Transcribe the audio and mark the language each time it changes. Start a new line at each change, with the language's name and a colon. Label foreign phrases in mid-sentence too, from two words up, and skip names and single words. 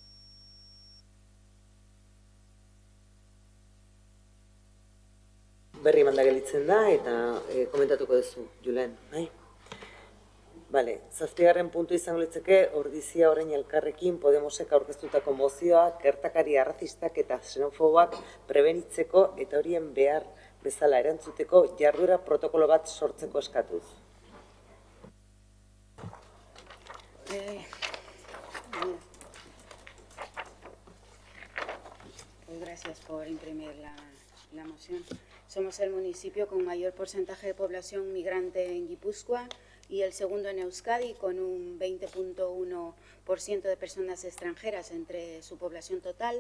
Basque: Berri manda gelitzen da eta komentatuko duzu, Julen, bai? Bale, zazpigarren puntu izango litzeke ordizia orain elkarrekin Podemosek aurkeztutako mozioa gertakari arrazistak eta xenofoboak prebenitzeko eta horien behar bezala erantzuteko jarduera protokolo bat sortzeko eskatuz.
Spanish: Gracias por imprimir la moción. Somos el municipio con mayor porcentaje de población migrante en Guipúzcoa y el segundo en Euskadi, con un 20.1% de personas extranjeras entre su población total.